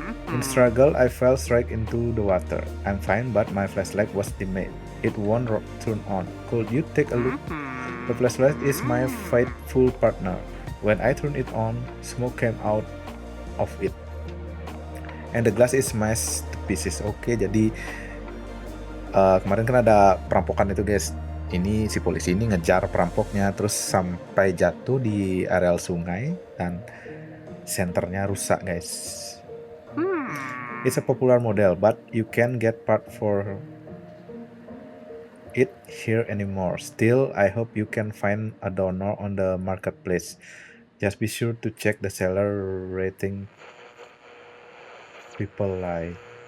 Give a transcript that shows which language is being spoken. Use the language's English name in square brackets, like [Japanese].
[English] In struggle, I fell straight into the water. I'm fine, but my flashlight was dimmed. It won't turn on. Could you take a look? The flashlight is my faithful partner. When I turn it on, smoke came out of it. And the glass is smashed to pieces. [Indonesian] Oke, jadi kemarin kan ada perampokan itu guys. Ini si polisi ini ngejar perampoknya terus sampai jatuh di areal sungai dan senternya rusak guys. [English] It's a popular model, but you can't get part for it here anymore. Still, I hope you can find a donor on the marketplace. Just be sure to check the seller rating. People like.